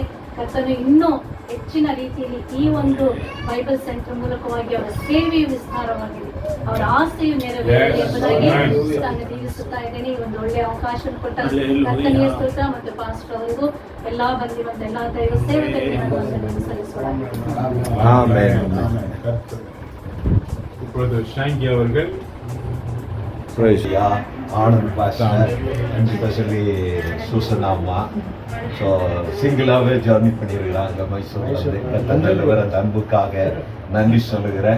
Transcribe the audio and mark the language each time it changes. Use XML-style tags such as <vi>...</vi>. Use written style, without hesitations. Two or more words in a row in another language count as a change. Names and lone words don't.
<kn>ಕರ್ತನು ಇನ್ನೂ ಹೆಚ್ಚಿನ ರೀತಿಯಲ್ಲಿ ಈ ಒಂದು ಬೈಬಲ್ ಸೆಂಟರ್ ಮೂಲಕವಾಗಿ ಅವರ ಸೇವೆಯು ವಿಸ್ತಾರವಾಗಿದೆ, ಅವರ ಆಸೆಯು ನೆರವೇರಲಿ ಎಂಬುದಾಗಿ ನಾನು ದೀವಿಸುತ್ತಾ ಇದ್ದೇನೆ. ಈ ಒಂದು ಒಳ್ಳೆಯ ಅವಕಾಶವನ್ನು ಕೊಟ್ಟ ಕರ್ತನಿಗೆ ಸ್ತೋತ್ರ ಮತ್ತು ಪಾಸ್ಟರ್ ಅವರಿಗೂ ಎಲ್ಲಾ ಬಂದಿರುವಂತ ಎಲ್ಲಾ ದೈವ ಸೇವಕರಿಗೆ ನಾನು ವಂದನೆಯನ್ನು ಸಲ್ಲಿಸೋಳಾಗಿದ್ದೇನೆ.</kn> <ta>இப்பொழுது ஷாங்கி அவர்கள் ஆனந்த்</ta> <en>pastor and specially</en> <ta>சூசனாம்மா ஸோ சிங்கிளாகவே ஜர்னி பண்ணியிருக்கிறாங்க மைசூர் நல்லவர். அந்த அன்புக்காக நன்றி சொல்லுகிறேன்.</ta>